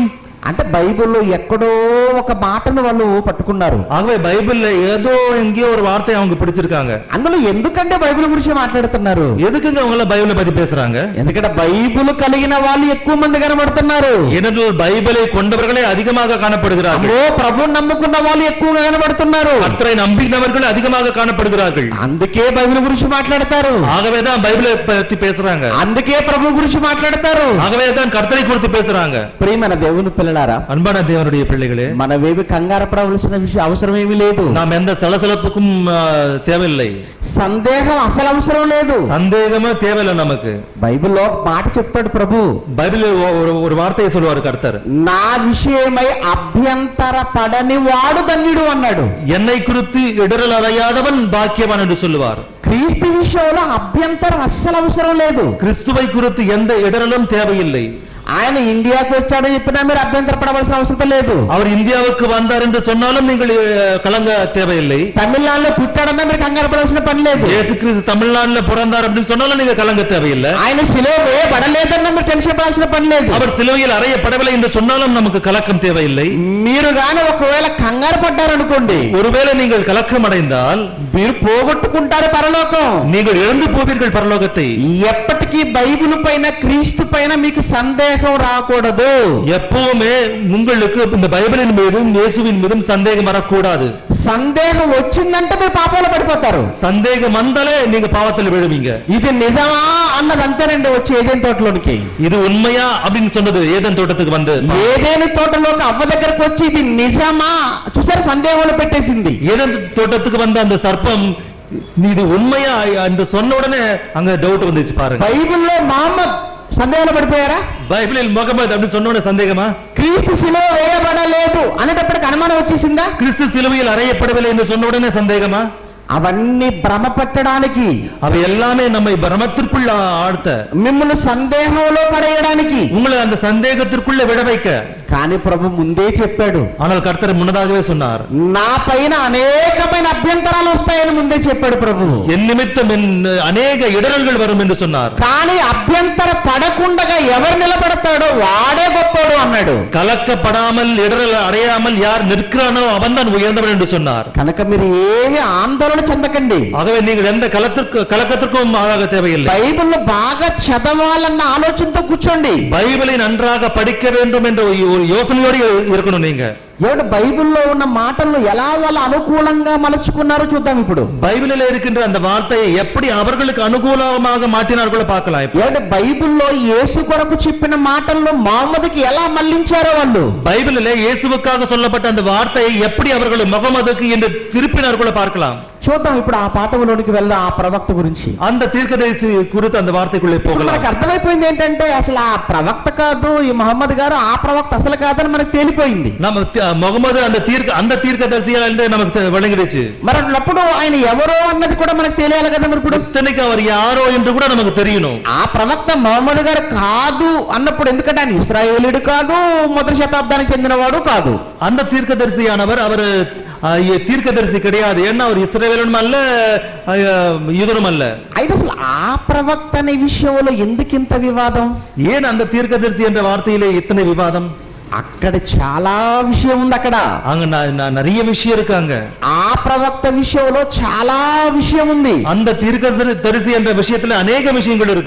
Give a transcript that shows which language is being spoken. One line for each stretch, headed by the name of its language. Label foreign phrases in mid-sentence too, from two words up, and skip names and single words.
Telugu: అంటే బైబిల్లో ఎక్కడో ఒక మాటను వాళ్ళు పట్టుకున్నారు.
Tamil: ஆகவே பைபிள்ல ஏதோ எங்கேயோ ஒரு வார்த்தை அவங்க பிடிச்சிருக்காங்க.
Telugu: అందులో ఎందుకంటే బైబిల్ గురించి మాట్లాడుతున్నారు?
Tamil: எதுக்குங்க அவங்க பைபிளை பத்தி பேசுறாங்க?
Telugu: ఎందుకంటే బైబిల్ కలిగిన వాళ్ళు ఎక్కువ మంది కనబడుతున్నారు.
Tamil: ஏனென்றால் பைபிளை கொண்டவர்களே அதிகமாக காணப்படுகிறார்கள்.
Telugu: ఓ ప్రభువుని నమ్ముకున్న వాళ్ళు ఎక్కువగా కనబడుతున్నారు.
Tamil: கர்த்தரை நம்பினவர்கள் அதிகமாக காணப்படுகிறார்கள்.
Telugu: అందుకే బైబిల్ గురించి మాట్లాడతారు.
Tamil: ஆகவே தான் பைபிளை பத்தி பேசுறாங்க.
Telugu: అందుకే ప్రభు గురించి మాట్లాడతారు.
Tamil: ஆகவே தான் கர்த்தரை குறித்து பேசுறாங்க.
Telugu: ప్రియమైన దేవుని పిల్లలారా,
Tamil: அன்பான தேவனுடைய பிள்ளைகளே,
Telugu: మనమేమి కంగారు పడవలసిన అవసరం ఏమీ లేదు.
Tamil: நாம் எந்த சலசலப்புக்கும் தேவையில்லை.
Telugu: సందేహం అసలు అవసరం లేదు.
Tamil: சந்தேகமே தேவையில்லை நமக்கு.
Telugu: బైబిల్లో మాట చెప్తాడు ప్రభు.
Tamil: பைபிள் ஒரு வார்த்தையை சொல்லுவார் கர்த்தர்,
Telugu: నా విషయమై అభ్యంతర పడని వాడు ధన్యుడు అన్నాడు.
Tamil: என்னை குறித்து இடரல் அடையாதவன் பாக்கியவான் என்று சொல்லுவார்.
Telugu: క్రీస్తు విషయంలో అభ్యంతరం అస్సలు అవసరం లేదు.
Tamil: கிறிஸ்துவை குறித்து எந்த இடரலும் தேவையில்லை.
Telugu: ఆయన ఇండియాకు వచ్చాడో చెప్పినా మీరు అభ్యంతరపడవలసిన అవసరం లేదు.
Tamil: அவர் இந்தியாவுக்கு வந்தார் என்று சொன்னாலும் நீங்கள் கலங்க தேவையில்லை.
Telugu: తమిళనాడులో పుట్టాడన్నా మీరు కంగారు పడాల్సిన పని లేదు.
Tamil: இயேசு கிறிஸ்து தமிழ்நாட்டுல பிறந்தார் அப்படின்னு சொன்னாலும் நீங்க கலங்க தேவையில்லை.
Telugu: ఆయన సిలువ వేయబడలేదన్నా మీరు టెన్షన్ పడాల్సిన పని లేదు.
Tamil: அவர் சிலுவையில் அறையப்படவில்லை என்று சொன்னாலும் நமக்கு கலக்கம் தேவையில்லை.
Telugu: మీరు గాని ఒకవేళ కంగారు పడ్డారనుకోండి,
Tamil: ஒருவேளை நீங்கள் கலக்கம் அடைந்தால்
Telugu: మీరు పోగొట్టుకుంటారు పరలోకం.
Tamil: நீங்கள் இழந்து போவீர்கள் பரலோகத்தை.
Telugu: ఎప్పటికీ బైబిల్ పైన క్రీస్తు పైన మీకు సందేహం రాకూడదు.
Tamil: எப்பவுமே உங்களுக்கு இந்த பைபிளின் மீதும் இயேசுவின் மீதும் சந்தேகம் வரக்கூடாது.
Telugu: సందేహం వచ్చిందంటే మీరు పాపంలో పడిపోతారు.
Tamil: சந்தேகம் வந்தாலே நீங்க பாவத்தில் விழுவீங்க.
Telugu: ఇది నిజమా అన్నది అంతేనండి వచ్చి ఏదైనా తోటలోనికి.
Tamil: இது உண்மையா அப்படின்னு சொன்னது ஏதேன் தோட்டத்துக்கு வந்து
Telugu: ఏదైనా తోటలోకి అవ్వ దగ్గరకు వచ్చి ఇది నిజమా చూసారు సందేహంలో పెట్టేసింది.
Tamil: ஏதேன் தோட்டத்துக்கு வந்த அந்த சர்ப்பம் இது உண்மையா என்று சொன்ன உடனே அங்க டவுட் வந்துச்சு பாருங்க.
Telugu: బైబిల్లో మహమ్మద్ సందేహంలో పడిపోయారా?
Tamil: బైబిల్ మొహమ్మద్ அப்படின்னு சொன்ன உடனே சந்தேகமா?
Telugu: క్రీస్తు సిలువ వేయబడలేదు అనేటప్పటికి అనుమానం వచ్చేసిందా?
Tamil: கிறிஸ்து சிலுவையில் அறையப்படவில்லை என்று சொன்ன உடனே சந்தேகமா?
Telugu: అవన్నీ భ్రమ పెట్టడానికి,
Tamil: అవి எல்லாமே நம்மை భ్రమத்திற்குள்ள ஆழ்த்த,
Telugu: మిమ్మల్ని సందేహంలో పడేయడానికి,
Tamil: உங்களை அந்த சந்தேகத்திற்குள்ள விட வைக்க.
Telugu: కానీ ప్రభు ముందే చెప్పాడు.
Tamil: ஆனால் கர்த்தர் முன்னதாகவே சொன்னார்,
Telugu: నా పైన అనేకమైన అభ్యంతరాలు వస్తాయని ముందే చెప్పాడు ప్రభు.
Tamil: என் நிமித்தம் அநேக இடரல்கள் வரும் என்று சொன்னார்.
Telugu: కానీ అభ్యంతర పడకుండా ఎవరు నిలబడతాడో వాడే గొప్పవాడు అన్నాడు.
Tamil: கலக்கப்படாமல் இடரல் அடையாமல் யார் நிற்கிறானோ அவன்தான் உயர்ந்தவன் என்று சொன்னார்.
Telugu: కనుక మీరు ఏమి ఆందోళన చెందకండి.
Tamil: ஆகவே நீங்கள் எந்த கலக்கத்திற்கும் ஆக தேவையில்லை.
Telugu: బైబిల్ బాగా చదవాలన్న ఆలోచనతో కూర్చోండి.
Tamil: பைபிளை நன்றாக படிக்க வேண்டும் என்ற ஒரு யோசனையோடு இருக்கணும் நீங்க.
Telugu: ఎవడు బైబిల్లో ఉన్న మాటలను ఎలా వాళ్ళ అనుకూలంగా మలుచుకున్నారో చూద్దాం ఇప్పుడు.
Tamil: பைபிளில் இருக்கின்ற அந்த வார்த்தையை எப்படி அவர்களுக்கு அனுகூலமாக மாற்றினார்களோ பார்க்கலாம்.
Telugu: ఎవడు బైబిల్లో యేసు కొరకు చెప్పిన మాటలను మహమ్మద్కి ఎలా మళ్ళించారో వాళ్ళు.
Tamil: பைபிளிலே இயேசுவுக்காக சொல்லப்பட்ட அந்த வார்த்தையை எப்படி அவர்கள் முகமதுக்கு என்று திருப்பினார்களோ பார்க்கலாம்.
Telugu: చూద్దాం ఇప్పుడు ఆ పాఠంలోనికి వెళ్దాం. ఆ ప్రవక్త గురించి,
Tamil: அந்த தீர்க்கதரிசி குறித்து அந்த வார்த்தைக்குள்ளே போகலாம்.
Telugu: మనకు అర్థమైపోయింది ఏంటంటే అసలు ఆ ప్రవక్త కాదు ఈ మహమ్మద్ గారు, ఆ ప్రవక్త అసలు కాదని మనకు తేలిపోయింది.
Tamil: நம்ம முகமது அந்த தீர்க்கதரிசியா என்று நமக்கு விளங்கிடுச்சு.
Telugu: మరి అప్పుడు ఆయన ఎవరో అన్నది కూడా మనకు తెలియాలి కదా. మరి ఇప్పుడు
Tamil: இத்தனைக்கு அவர் யாரோ என்று கூட நமக்கு தெரியணும்.
Telugu: ఆ ప్రవక్త మహమ్మద్ గారు కాదు అన్నప్పుడు, ఎందుకంటే ఆయన ఇశ్రాయేలీయుడు కాదు, మొదటి శతాబ్దానికి చెందినవాడు కాదు.
Tamil: அந்த தீர்க்கதரிசியானவர் அவர் தீர்க்கதரிசி கிடையாது. ஏன்னா அவர் இஸ்ரவேலும் அல்ல, யூதரும் அல்ல.
Telugu: అయితే అసలు ఆ ప్రవక్త అనే విషయంలో ఎందుకు ఇంత వివాదం?
Tamil: ஏன் அந்த தீர்க்கதரிசி என்ற வார்த்தையிலே இத்தனை விவாதம்?
Telugu: అక్కడ చాలా విషయం ఉంది. అక్కడ
Tamil: அங்க நிறைய விஷயம் இருக்காங்க.
Telugu: ఆ ప్రవక్త విషయంలో చాలా విషయం ఉంది.
Tamil: அந்த தீர்க்கதரிசி என்ற விஷயத்துல அநேக விஷயங்கள் இருக்கு.